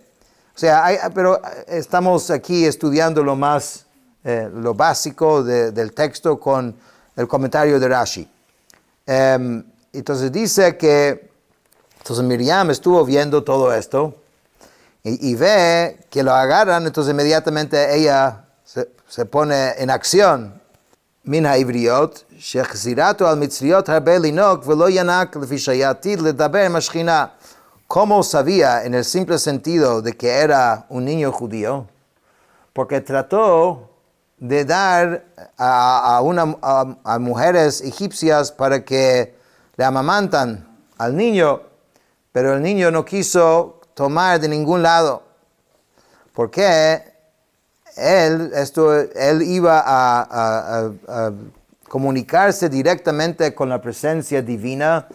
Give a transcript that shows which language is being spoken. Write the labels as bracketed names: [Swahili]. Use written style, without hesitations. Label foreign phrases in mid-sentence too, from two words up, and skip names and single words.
[Spanish] O sea, pero estamos aquí estudiando lo básico del texto con el comentario de Rashi. Entonces dice que Miriam estuvo viendo todo esto y ve que lo agarran, entonces inmediatamente ella se pone en acción. [Hebrew] מן העבריות, שהחזירוהו על מצריות הרבה לינוק ולא ינק לפי שעתיד לדבר עם השכינה. [Spanish] ¿Cómo sabía en el simple sentido de que era un niño judío? Porque trató de dar a mujeres egipcias para que le amamantan al niño, pero el niño no quiso tomar de ningún lado, porque él iba a comunicarse directamente con la presencia divina.